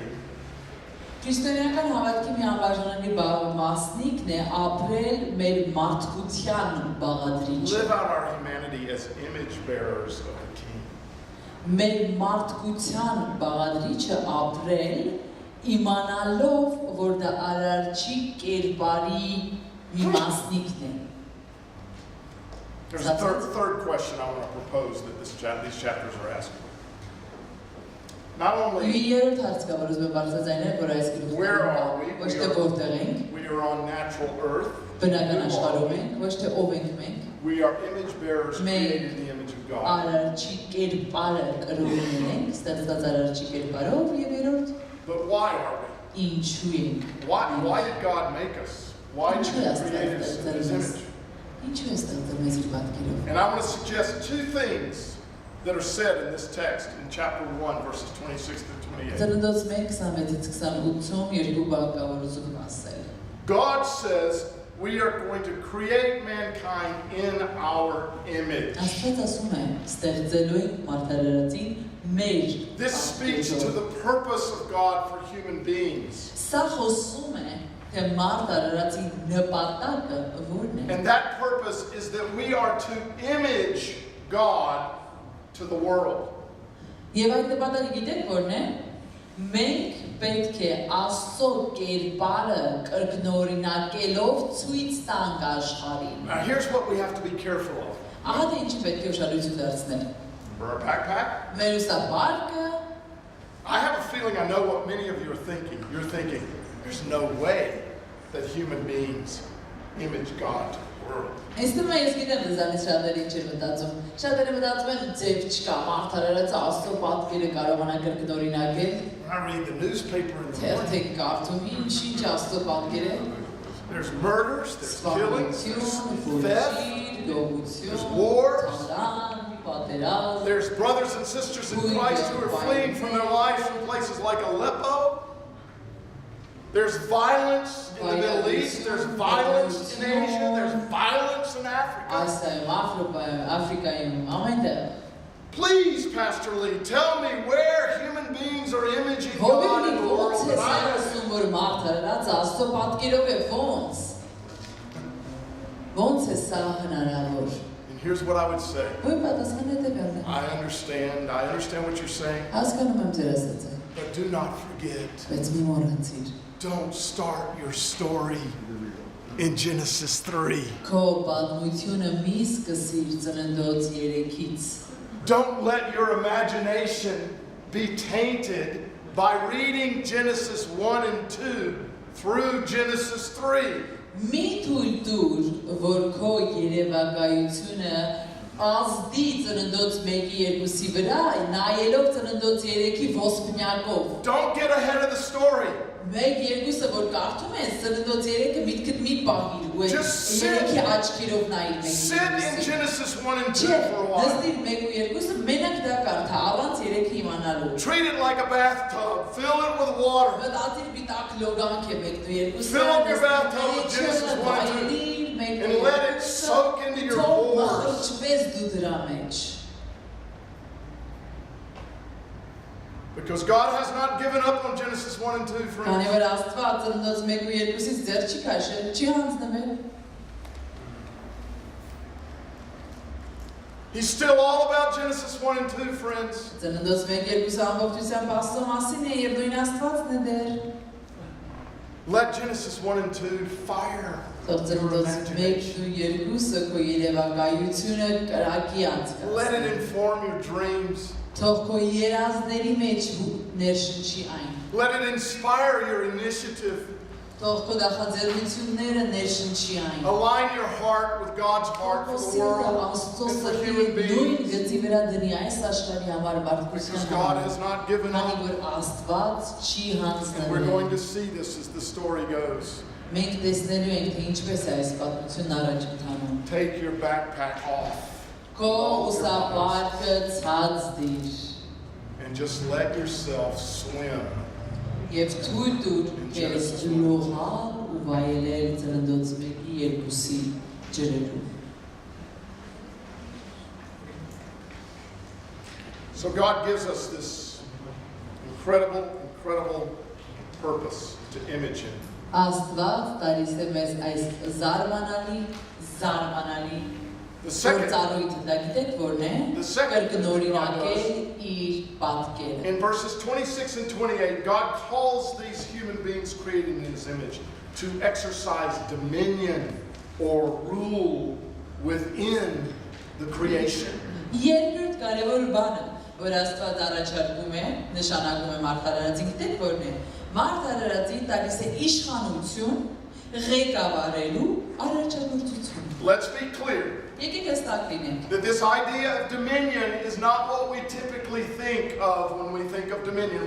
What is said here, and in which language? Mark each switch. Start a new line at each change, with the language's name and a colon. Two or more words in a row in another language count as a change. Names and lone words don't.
Armenian: Քրիստոնեական հավատքի մի անբաժանելի մասնիկն է ապրել մեր մարդկության բաղադրիչը։
English: live out our humanity as image bearers of the King.
Armenian: Մեր մարդկության բաղադրիչը ապրել իմանալով, որ դա արարչի կերպարի մի մասնիկն է։
English: There's a third question I want to propose that these chapters are asking. Not only
Armenian: Երրորդ հարցը, որ ուզում եմ բարձրացնել, որ այս
English: where are we?
Armenian: ոչ թե որտեղ ենք,
English: We are on natural earth.
Armenian: բնական աշխարհում ենք, ոչ թե ով ենք մենք,
English: We are image bearers created in the image of God.
Armenian: արարչի կերպարը կրողներ ենք, ստեղծված արարչի կերպարով, եւ երրորդ
English: But why are we?
Armenian: ինչու ենք,
English: Why did God make us? Why did He create us in His image?
Armenian: ինչու է ստեղծել մեզ իր պատկերով։
English: And I want to suggest two things that are said in this text in chapter 1, verses 26 through 28.
Armenian: Ծննդոց 1:26-28-ում երկու բան կա, որ ուզում եմ ասել։
English: God says we are going to create mankind in our image.
Armenian: Աստված ասում է, ստեղծելու ենք մարդարարածին մեր
English: This speaks to the purpose of God for human beings.
Armenian: Սա խոսում է, թե մարդարարածի նպատակը որն է։
English: And that purpose is that we are to image God to the world.
Armenian: Եվ այդ նպատակը գիտեք որն է։ Մենք պետք է Աստծո կերպարը կրկնօրինակելով ցույց տանք աշխարհին։
English: Now here's what we have to be careful of.
Armenian: Ահա թե ինչի պետք է ուշադրություն դարձնել։
English: For our backpack,
Armenian: Մեր ուսապարկը,
English: I have a feeling I know what many of you are thinking. You're thinking, there's no way that human beings image God to the world.
Armenian: Ես գիտեմ դզանից շատերը ինչ են մտածում։ Շատերը մտածում են ձև չկա, մարդարարածը Աստծո պատկերը կարողանա կրկնօրինակել։
English: When I read the newspaper in the morning,
Armenian: Թերթիկ կարդում, ինչ Աստծո պատկեր է։
English: there's murders, there's killings,
Armenian: Սպանություն,
English: there's theft,
Armenian: գողություն,
English: there's wars.
Armenian: թալան, պատերազմ,
English: there's brothers and sisters in Christ who are fleeing from their lives from places like Aleppo. There's violence in the Middle East, there's violence in Asia, there's violence in Africa.
Armenian: Ասիայում, Աֆրիկայում, ամենտեղ։
English: Please, Pastor Lee, tell me where human beings are imaging God in the world
Armenian: Ոնց է
English: that I live in.
Armenian: ասում, որ մարդարարածը Աստծո պատկերով է ոնց։ Ոնց է սա հնարավոր։
English: And here's what I would say.
Armenian: Ոյ պատասխանը հետևյալն է։
English: I understand what you're saying,
Armenian: Հասկանում եմ ձեր ասածը,
English: but do not forget,
Armenian: բայց մի մոռացիր։
English: don't start your story in Genesis 3.
Armenian: Քո պատմությունը մի սկսիր ծննդոց 3-ից։
English: Don't let your imagination be tainted by reading Genesis 1 and 2 through Genesis 3.
Armenian: Մի թույլ տուր, որ քո երևակայությունը ազդի ծննդոց 1-2-ի վրա, նայելով ծննդոց 3-ի ոսպնյակով։
English: Don't get ahead of the story.
Armenian: 1-2-ը որ կարդում ես, ծննդոց 3-ը միտքդ մի պահիր ու այդ
English: Just sit.
Armenian: 3-ի աչքերով նայիր
English: Sit in
Armenian: 1-2-ը։
English: Genesis 1 and 2
Armenian: Չէ,
English: for a while.
Armenian: նստիր 1-2-ը մենակ դա կարդա, առանց 3-ը իմանալու։
English: Treat it like a bathtub. Fill it with water.
Armenian: Մտածիր պիտակ լոգանք է 1-2-ը։
English: Fill up your bathtub with Genesis 1 and 2 and let it soak into your pores.
Armenian: Չվես դու դրա մեջ։
English: Because God has not given up on Genesis 1 and 2,
Armenian: Քանի
English: friends.
Armenian: որ Աստված ծննդոց 1-2-ից ձեռ չի քաշել, չի հանձնվել։
English: He's still all about Genesis 1 and 2, friends.
Armenian: Ծննդոց 1-2-ը ամբողջությամբ Աստծո մասին է եւ նույն Աստվածն է դեր։
English: Let Genesis 1 and 2 fire
Armenian: Թող
English: your
Armenian: ծննդոց
English: imagination.
Armenian: 1-2-ը քո երևակայությունը կրակի անցկացնի։
English: Let it inform your dreams.
Armenian: Թող քո երազների մեջ ներշնչի այն։
English: Let it inspire your initiative.
Armenian: Թող քո նախաձեռնությունները ներշնչի այն։
English: Align your heart with God's heart for the world
Armenian: Աստծո
English: and for
Armenian: սրտի
English: human
Armenian: նույն
English: beings.
Armenian: գծի վրա դնի այս աշխարհի համար
English: Because
Armenian: բարձրության
English: God
Armenian: համար։
English: has not given
Armenian: Քանի
English: up.
Armenian: որ Աստված չի
English: And we're going
Armenian: հանձնվել։
English: to see this as the story goes.
Armenian: Մենք տեսնելու ենք, թե ինչպես է այս պատմությունն առաջ ընթանում։
English: Take your backpack off
Armenian: Քո ուսապարկը ցած դիր
English: and just let yourself swim.
Armenian: եւ թույլ տուր քեզ լողալ ու վայելել ծննդոց 1-2-ի ջրերում։
English: So God gives us this incredible purpose to image Him.
Armenian: Աստված տալիս է մեզ այս զարմանալի
English: The second,
Armenian: գործառույթը, դա գիտեք որն է։
English: The second
Armenian: Կրկնօրինակել իր պատկերը։
English: in verses 26 and 28, God calls these human beings created in His image to exercise dominion or rule within the creation.
Armenian: Երկրորդ կարևոր բանը, որ Աստված առաջարկում է, նշանակում է մարդարարածին, գիտեք որն է։ Մարդարարածին տալիս է իշխանություն ղեկավարելու առաջնորդություն։
English: Let's be clear
Armenian: Եկեք հստակ լինենք։
English: that this idea of dominion is not what we typically think of when we think of dominion.